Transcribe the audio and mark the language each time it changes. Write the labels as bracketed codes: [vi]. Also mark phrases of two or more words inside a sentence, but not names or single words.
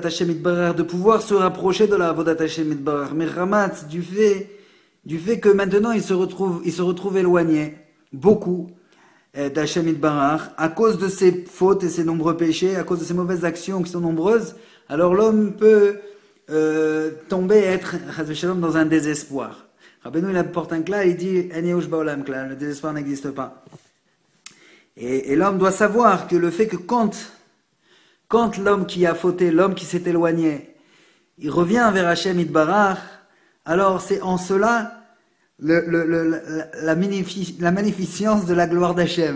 [he] השם יתברך, [fr] de pouvoir se rapprocher de la [he] עבודת השם יתברך, [fr] mais ramat, du fait que maintenant il se retrouve éloigné, beaucoup, d' [he] השם יתברך, [fr] à cause de ses fautes et ses nombreux péchés, à cause de ses mauvaises actions qui sont nombreuses, alors l'homme peut tomber, être dans un désespoir. Rabbeinu, il apporte un klal, il dit [he] אין ייאוש בעולם כלל, [fr] le désespoir n'existe pas. Et l'homme doit savoir que le fait que quand l'homme qui a fauté, l'homme qui s'est éloigné, il revient vers [he] השם יתברך, [fr] alors c'est en cela la magnificence de la gloire d'Hashem.